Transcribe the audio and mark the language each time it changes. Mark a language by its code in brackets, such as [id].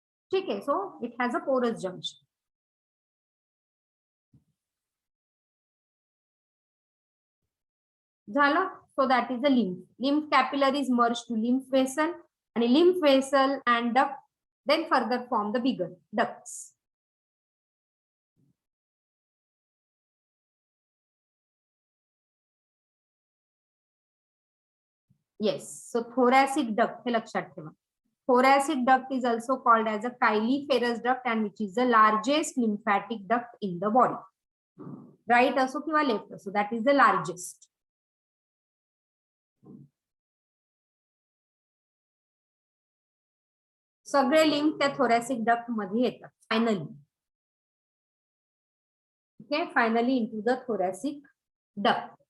[mr] ठीक आहे. [en] So it has a porous junction. [mr] झालं. [en] so that is the lymph capillaries merge to lymph vessel, [mr] आणि [en] Lymph vessel and duct then further form the bigger ducts. [mr] Yes, so thoracic duct हे लक्षात ठेवा. [en] Thoracic duct is also called as a chyliferous duct, and which is the largest lymphatic duct in the body. [mr] Right असो किंवा left असो, [en] that is the largest. [mr] सगळे lymph त्या thoracic duct मध्ये येतात finally. [en] Okay, finally into the thoracic duct.